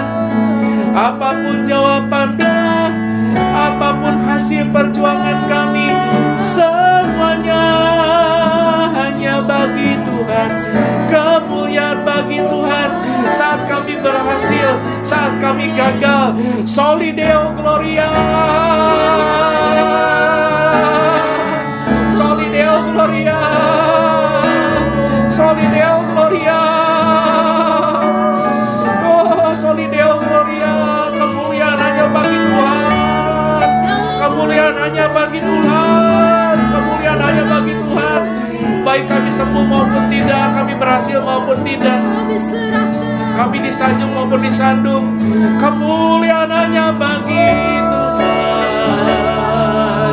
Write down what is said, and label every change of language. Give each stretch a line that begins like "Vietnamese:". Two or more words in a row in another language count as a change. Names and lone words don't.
Indonesian: Apapun jawabannya, apapun hasil perjuangan kami, semuanya hanya bagi Tuhan. Kemuliaan bagi Tuhan. Saat kami berhasil, saat kami gagal,
Latin: Soli Deo Gloria, Soli Deo Gloria, Soli Deo Gloria. Oh, Soli Deo Gloria.
Indonesian: Kemuliaan hanya bagi Tuhan. Kemuliaan hanya bagi Tuhan. Kemuliaan hanya bagi Tuhan. Baik kami sembuh maupun tidak, kami berhasil maupun tidak, kami disanjung maupun disandung, kemuliaan hanya bagi Tuhan.